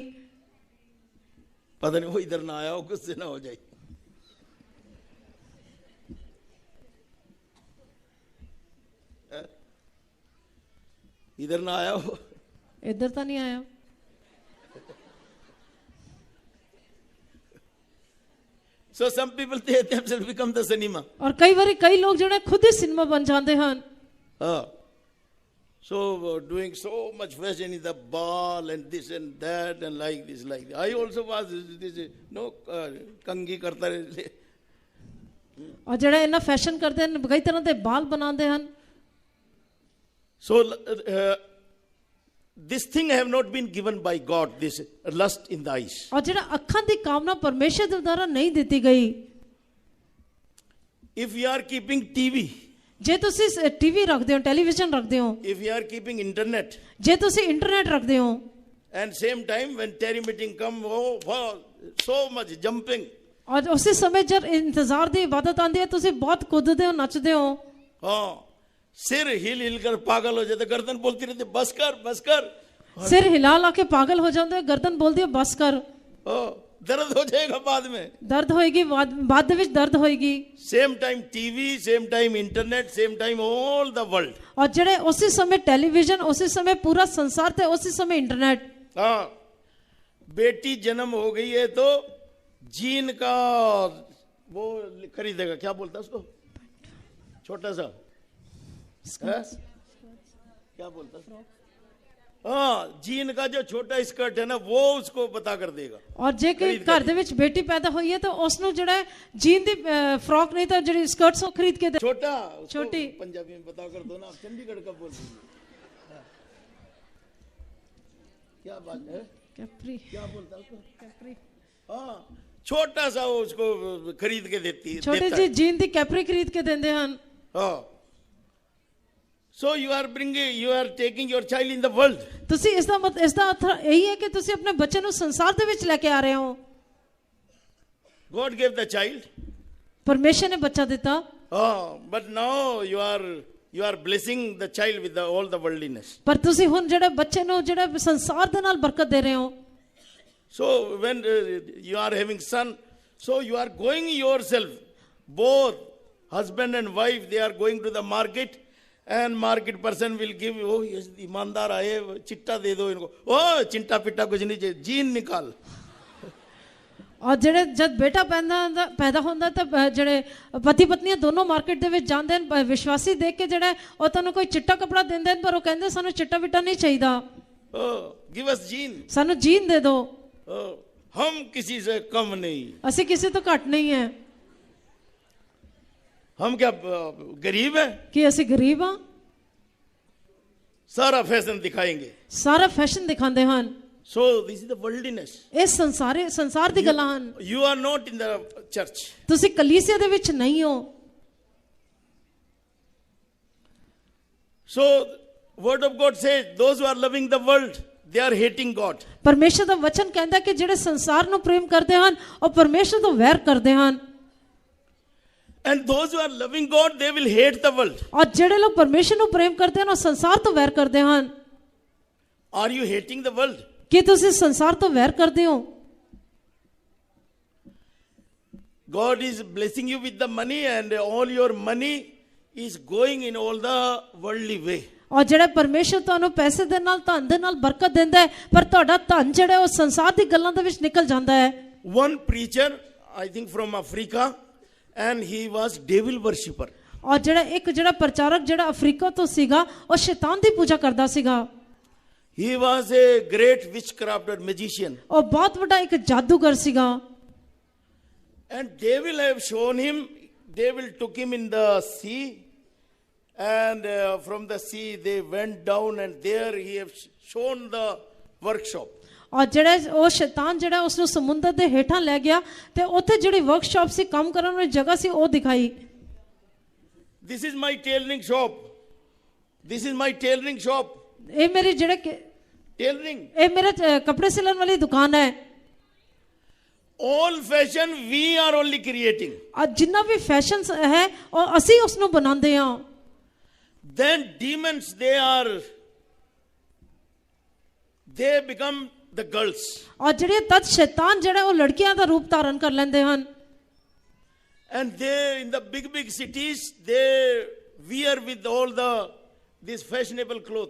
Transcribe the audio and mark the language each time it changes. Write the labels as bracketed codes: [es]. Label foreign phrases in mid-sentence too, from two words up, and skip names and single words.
[hi] पता नहीं वो इधर ना आया हो, गुस्से ना हो जाए। इधर ना आया हो। [pa] ਇੱਧਰ ਤਾਂ ਨਹੀਂ ਆਇਆ। [en] So some people they themselves become the cinema. [pa] ਔਰ ਕਈ ਵਾਰੀ ਕਈ ਲੋਕ ਜਿਹੜੇ ਖੁਦ ਹੀ ਸਿਨੇਮਾ ਬਣ ਜਾਂਦੇ ਹਨ। [en] So doing so much fashion in the ball and this and that and like this like that. I also was this no [hi] कंघी करता रहे. [pa] ਔਰ ਜਿਹੜੇ ਇਹਨਾਂ ਫੈਸ਼ਨ ਕਰਦੇ ਹਨ, ਕਈ ਤਰ੍ਹਾਂ ਦੇ ਬਾਲ ਬਣਾਉਂਦੇ ਹਨ। [en] So this thing have not been given by God, this lust in the eyes. [pa] ਔਰ ਜਿਹੜਾ ਅੱਖਾਂ ਦੀ ਕਾਮਨਾ ਪਰਮੇਸ਼ਰ ਦੇ ਦੁਆਰਾ ਨਹੀਂ ਦਿੱਤੀ ਗਈ। [en] If you are keeping TV, [pa] ਜੇ ਤੁਸੀਂ ਟੀਵੀ ਰੱਖਦੇ ਹੋ, ਟੈਲੀਵਿਜ਼ਨ ਰੱਖਦੇ ਹੋ, [en] if you are keeping internet, [pa] ਜੇ ਤੁਸੀਂ ਇੰਟਰਨੈਟ ਰੱਖਦੇ ਹੋ, [en] and same time when Terry meeting come, oh wow, so much jumping. [pa] ਔਰ ਉਸੇ ਸਮੇਂ ਜਦ ਇੰਤਜ਼ਾਰ ਦੀ ਇਬਾਦਤ ਆਉਂਦੀ ਹੈ, ਤੁਸੀਂ ਬਹੁਤ ਕੁੱਦਦੇ ਹੋ, ਨੱਚਦੇ ਹੋ। [hi] हाँ, सिर हिल हिल कर पागल हो जाते, गर्दन बोलती रहती बस कर बस कर। [pa] ਸਿਰ ਹਿਲਾ ਲਾ ਕੇ ਪਾਗਲ ਹੋ ਜਾਂਦੇ ਹੋ, ਗਰਦਨ ਬੋਲਦੀ ਹੈ ਬਸ ਕਰ। [hi] दर्द हो जाएगा बाद में। [pa] ਦਰਦ ਹੋਏਗੀ, ਬਾਅਦ ਦੇ ਵਿੱਚ ਦਰਦ ਹੋਏਗੀ। [en] Same time TV, same time internet, same time all the world. [pa] ਔਰ ਜਿਹੜੇ ਉਸੇ ਸਮੇਂ ਟੈਲੀਵਿਜ਼ਨ, ਉਸੇ ਸਮੇਂ [hi] पूरा संसार थे, उसी समय इंटरनेट। हाँ, बेटी जन्म हो गई है तो जीन का वो खरीदेगा, क्या बोलता है उसको, छोटा सा है? क्या बोलता है? हाँ, जीन का जो छोटा स्कर्ट है ना, वो उसको पता कर देगा। [pa] ਔਰ ਜੇ ਕੋਈ ਘਰ ਦੇ ਵਿੱਚ ਬੇਟੀ ਪੈਦਾ ਹੋਈ ਹੈ ਤਾਂ ਉਸ ਨੂੰ ਜਿਹੜਾ ਜੀਨ ਦੀ ਫਰॉक ਨਹੀਂ ਤਾਂ ਜਿਹੜੀ ਸਕਰਟਸ ਉਹ ਖਰੀਦ ਕੇ ਦੇ। [hi] छोटा छोटी। पंजाबी में पता कर दो ना, आप चंडीगढ़ का बोल रही है। क्या बात है, कैप्री, क्या बोलता है उसको? कैप्री। हाँ, छोटा सा वो उसको खरीद के देती है, [pa] ਛੋਟੀ [hi] देता [pa] ਜੀ [hi] है। [pa] ਜੀਨ ਦੀ ਕੈਪਰੀ ਖਰੀਦ ਕੇ ਦਿੰਦੇ ਹਨ। [hi] हाँ, [en] so you are taking your child in the world. [pa] ਤੁਸੀਂ ਇਸ ਦਾ ਅਰਥ ਇਹੀ ਹੈ ਕਿ ਤੁਸੀਂ ਆਪਣੇ ਬੱਚੇ ਨੂੰ ਸੰਸਾਰ ਦੇ ਵਿੱਚ ਲੈ ਕੇ ਆ ਰਹੇ ਹੋ। [en] God gave the child. [pa] ਪਰਮੇਸ਼ਰ ਨੇ ਬੱਚਾ ਦਿੱਤਾ। [en] But now you are blessing the child with all the worldliness. [pa] ਪਰ ਤੁਸੀਂ ਹੁਣ ਜਿਹੜੇ ਬੱਚੇ ਨੂੰ ਜਿਹੜਾ ਸੰਸਾਰ ਦੇ ਨਾਲ ਬਰਕਤ ਦੇ ਰਹੇ ਹੋ। [en] So when you are having son, so you are going yourself, both husband and wife, they are going to the market, and market person will give, oh yes, [hi] ईमानदार आए, चिट्टा दे दो इनको, oh चिंटा पिट्टा कुछ नहीं चाहिए, जीन निकाल। [pa] ਔਰ ਜਿਹੜੇ ਜਦ ਬੇਟਾ ਪੈਦਾ ਹੁੰਦਾ ਤਾਂ ਜਿਹੜੇ ਪਤੀ ਪਤਨੀਆਂ ਦੋਨੋਂ ਮਾਰਕੀਟ ਦੇ ਵਿੱਚ ਜਾਂਦੇ ਹਨ, ਵਿਸ਼ਵਾਸੀ ਦੇਖ ਕੇ ਜਿਹੜਾ ਉਹ ਤੁਹਾਨੂੰ ਕੋਈ ਚਿੱਟਾ ਕਪੜਾ ਦਿੰਦੇ ਹਨ, ਪਰ ਉਹ ਕਹਿੰਦੇ ਸਾਨੂੰ ਚਿੱਟਾ ਬਿੱਟਾ ਨਹੀਂ ਚਾਹੀਦਾ, [en] give us जीन। [pa] ਸਾਨੂੰ ਜੀਨ ਦੇ ਦਿਓ। [hi] हम किसी से कम नहीं, [pa] ਅਸੀਂ ਕਿਸੇ ਤੋਂ ਘੱਟ ਨਹੀਂ ਹੈ। [hi] हम क्या गरीब है? [pa] ਕਿ ਅਸੀਂ ਗਰੀਬ ਹਾਂ? [hi] सारा फैशन दिखाएंगे। [pa] ਸਾਰਾ ਫੈਸ਼ਨ ਦਿਖਾਉਂਦੇ ਹਨ। [en] So this is the worldliness. [pa] ਇਹ ਸੰਸਾਰ ਦੀ ਗੱਲਾਂ ਹਨ। [en] You are not in the church. [pa] ਤੁਸੀਂ ਕਲੀਸਿਆ ਦੇ ਵਿੱਚ ਨਹੀਂ ਹੋ। [en] So word of God says those who are loving the world, they are hating God. [pa] ਪਰਮੇਸ਼ਰ ਦਾ ਵਚਨ ਕਹਿੰਦਾ ਕਿ ਜਿਹੜੇ ਸੰਸਾਰ ਨੂੰ ਪ੍ਰੇਮ ਕਰਦੇ ਹਨ ਉਹ ਪਰਮੇਸ਼ਰ ਤੋਂ ਵੈਰ ਕਰਦੇ ਹਨ। [en] And those who are loving God, they will hate the world. [pa] ਔਰ ਜਿਹੜੇ ਲੋਕ ਪਰਮੇਸ਼ਰ ਨੂੰ ਪ੍ਰੇਮ ਕਰਦੇ ਹਨ ਉਹ ਸੰਸਾਰ ਤੋਂ ਵੈਰ ਕਰਦੇ ਹਨ। [en] Are you hating the world? [pa] ਕੀ ਤੁਸੀਂ ਸੰਸਾਰ ਤੋਂ ਵੈਰ ਕਰਦੇ ਹੋ? [en] God is blessing you with the money, and all your money is going in all the worldly way. [pa] ਔਰ ਜਿਹੜਾ ਪਰਮੇਸ਼ਰ ਤੁਹਾਨੂੰ ਪੈਸੇ ਦੇ ਨਾਲ, ਧਨ ਦੇ ਨਾਲ ਬਰਕਤ ਦਿੰਦਾ ਹੈ, ਪਰ ਤੁਹਾਡਾ ਧਨ ਜਿਹੜਾ ਉਹ ਸੰਸਾਰ ਦੀ ਗੱਲਾਂ ਦੇ ਵਿੱਚ ਨਿਕਲ ਜਾਂਦਾ ਹੈ। [en] One preacher, I think from Africa, and he was devil worshipper. [pa] ਔਰ ਜਿਹੜਾ ਪ੍ਰਚਾਰਕ ਜਿਹੜਾ ਅਫਰੀਕਾ ਤੋਂ ਸੀਗਾ ਉਹ ਸ਼ੈਤਾਨ ਦੀ ਪੂਜਾ ਕਰਦਾ ਸੀਗਾ। [en] He was a great witchcraft or magician. [pa] ਉਹ ਬਹੁਤ ਵੱਡਾ ਇੱਕ ਜਾਦੂਗਰ ਸੀਗਾ। [en] And devil have shown him, devil took him in the sea, and from the sea they went down, and there he have shown the workshop. [pa] ਔਰ ਜਿਹੜਾ ਉਹ ਸ਼ੈਤਾਨ ਜਿਹੜਾ ਉਸ ਨੂੰ ਸਮੁੰਦਰ ਦੇ ਹੇਠਾਂ ਲੈ ਗਿਆ ਤੇ ਉੱਥੇ ਜਿਹੜੀ ਵਰਕਸ਼ਾਪ ਸੀ, ਕੰਮ ਕਰਨ ਵਾਲੀ ਜਗ੍ਹਾ ਸੀ, ਉਹ ਦਿਖਾਈ। [en] This is my tailoring shop. This is my tailoring shop. [pa] ਇਹ ਮੇਰੀ ਜਿਹੜੇ [en] Tailoring. [pa] ਇਹ ਮੇਰੇ ਕੱਪੜੇ ਸਿਲਣ ਵਾਲੀ ਦੁਕਾਨ ਹੈ। [en] All fashion we are only creating. [pa] ਅੱਜ ਜਿੰਨਾ ਵੀ ਫੈਸ਼ਨ ਹੈ ਉਹ ਅਸੀਂ ਉਸ ਨੂੰ ਬਣਾਉਂਦੇ ਹਾਂ। [en] Then demons, they become the girls. [pa] ਔਰ ਜਿਹੜੇ ਤਦ ਸ਼ੈਤਾਨ ਜਿਹੜਾ ਉਹ ਲੜਕੀਆਂ ਦਾ ਰੂਪ ਧਾਰਨ ਕਰ ਲੈਂਦੇ ਹਨ। [en] And they in the big cities they wear with all this fashionable cloth.